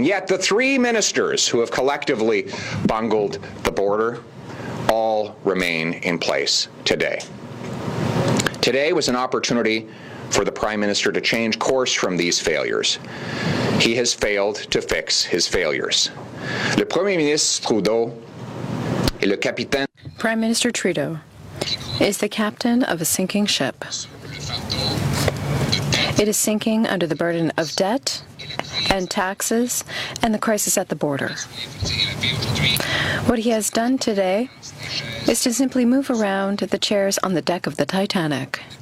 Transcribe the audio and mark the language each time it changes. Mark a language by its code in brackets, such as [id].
[en] And yet the three ministers who have collectively bungled the border all remain in place today. Today was an opportunity for the Prime Minister to change course from these failures. He has failed to fix his failures. [fr] Le Premier ministre Trudeau est le capitaine. [en] Prime Minister Trudeau is the captain of a sinking ship. It is sinking under the burden of debt and taxes and the crisis at the border. What he has done today is to simply move around the chairs on the deck of the Titanic.